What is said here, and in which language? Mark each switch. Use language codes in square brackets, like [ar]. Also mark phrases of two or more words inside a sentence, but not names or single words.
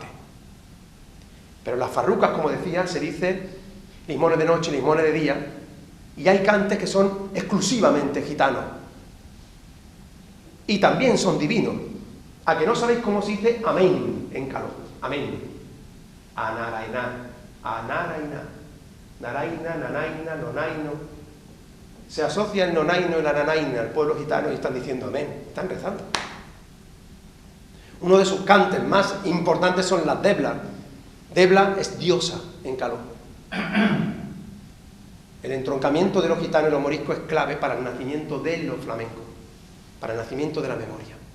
[es] Pero en las farrucas, como decía, se dice limones de noche, limones de día, y hay cantes que son exclusivamente gitanos. Y también son divinos. ¿A que no sabéis cómo se dice amén en caló? Amén. Anaraina, anaraina, naraina, nanaina, nonaino. Se asocia el nonaino y la nanaina al pueblo gitano y están diciendo amén, están rezando. Uno de sus cantes más importantes son las deblas. Debla es diosa en caló. El entroncamiento de los gitanos y los moriscos es clave para el nacimiento de los flamencos, para el nacimiento de la memoria.